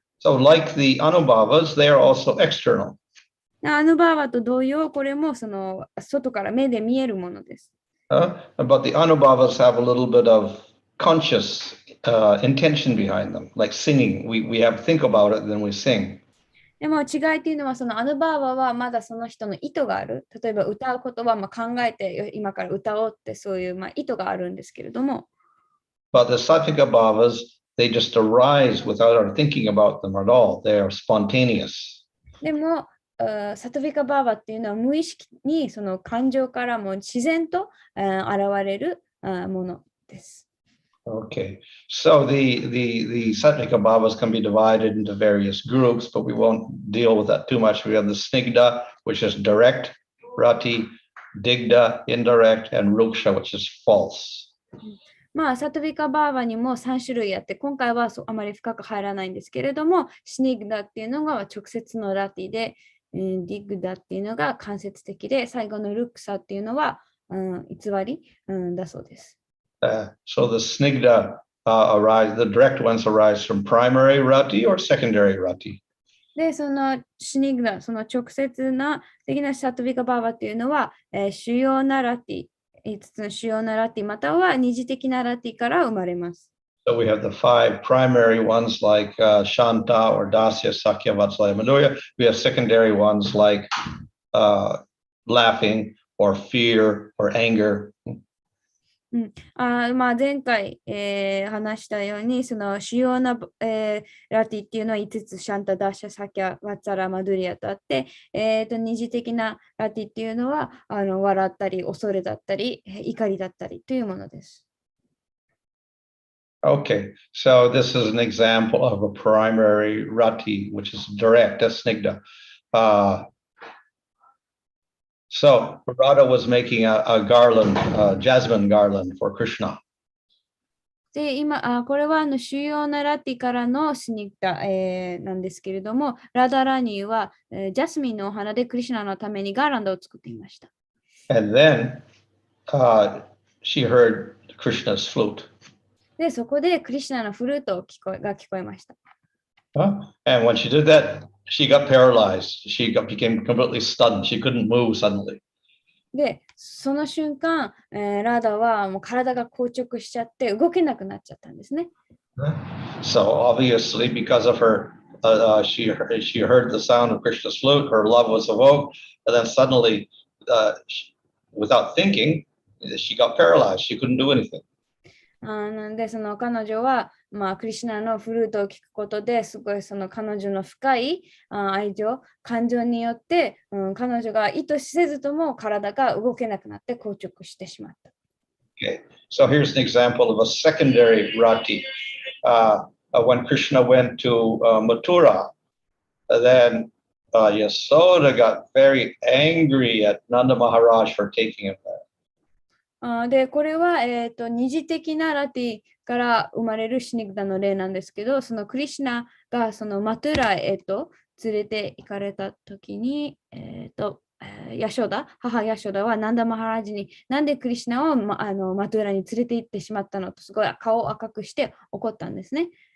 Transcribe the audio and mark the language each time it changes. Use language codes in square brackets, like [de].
[en] So like the anubhavas, they are also external. [ja] アヌバーバと同様、これもその外から目で見えるものです。 [en] But the anubhavas have a little bit of conscious intention behind them, like singing. We have to think about it, then we sing. [ja] でも違いっていうのは、そのアヌバーバはまだその人の意図がある。例えば歌うことは考えて今から歌おうってそういう意図があるんですけれども。 [en] But the sattvika bhavas, they just arise without our thinking about them at all. They are spontaneous. [ja] でも、サトヴィカバーバっていうのは無意識にその感情からも自然と現れるものです。 [en] Okay, so the Sattvika Bhavas can be divided into various groups, but we won't deal with that too much. We have the Snigdha, which is direct, Rati, Digdha, indirect, and Ruksha, which is false. [ja] まあ、サトビカバーバにも3種類あって、今回はあまり深く入らないんですけれども、シニグダっていうのが直接のラティで、ディグダっていうのが間接的で、最後のルクサっていうのは、偽り、だそうです。 [en] So the Snigdha the direct ones arise from primary Rati or secondary Rati? [ja] で、そのシニグダ、その直接な的なサトビカバーバっていうのは、主要なラティ、5つの主要なラティまたは二次的なラティから生まれます。 [en] So we have the 5 primary ones like Shanta or Dasya, Sakya, Vatsalaya, Madhurya. We have secondary ones like laughing or fear or anger. [ja] まあ、前回、話したように、その主要な、ラティっていうのは5つ、シャンタ、ダッシャ、サキャ、ワッツァラ、マドゥリアとあって、二次的なラティっていうのは笑ったり、恐れだったり、怒りだったりというものです。 [en] Okay, so this is an example of a primary rati, which is direct, that's snigdha. So Radha was making a garland, a jasmine garland for Krishna. [ja] で、今、これは主要なラティからのシニッタ、なんですけれども、ラダラニーは、ジャスミンのお花でクリシュナのためにガーランドを作っていました。 [en] And then she heard Krishna's flute. [ja] で、そこでクリシュナのフルートが聞こえました。 [en] And when she did that, she got paralyzed. Became completely stunned. She couldn't move suddenly. [ja] で、その瞬間、ラダはもう体が硬直しちゃって動けなくなっちゃったんですね。 [en] So obviously, because of her, she heard the sound of Krishna's flute. Her love was awoke, and then suddenly, without thinking, she got paralyzed. She couldn't do anything. [ja] なんでその彼女は、クリシュナのフルートを聞くことですごいその彼女の深い愛情、感情によって、彼女が意図せずとも体が動けなくなって硬直してしまった。 [en] Okay, so here's an example of a secondary rati. When Krishna went to Mathura, then Yasoda got very angry at Nanda Maharaj for taking him there. [ja] で、これは、二次的なラティから生まれるシニグダの例なんですけど、そのクリシュナがそのマトゥラへ連れて行かれたときに、ヤショダ、母ヤショダはナンダマハラジになんでクリシュナを、マトゥラに連れて行ってしまったのとすごい顔を赤くして怒ったんですね。